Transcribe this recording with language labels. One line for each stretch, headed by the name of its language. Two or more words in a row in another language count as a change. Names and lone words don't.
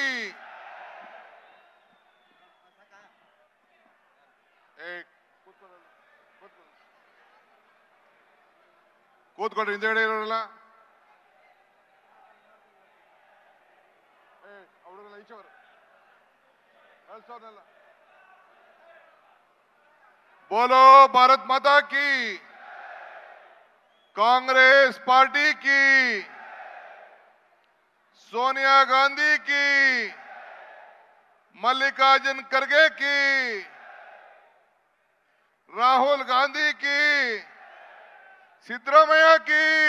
Kannada: ಕೂತ್ಕೊಳ್ರಿ, ಹಿಂದೆ ಇರೋರಲ್ಲ ಅವರೆಲ್ಲ ಈಚೆವರು ಕಳ್ಸೋನಲ್ಲ.
Hindi: बोलो भारत माता की, कांग्रेस पार्टी की, सोनिया गांधी की, मल्लिकार्जुन खड़गे की, राहुल गांधी की, सिद्धरामैया की,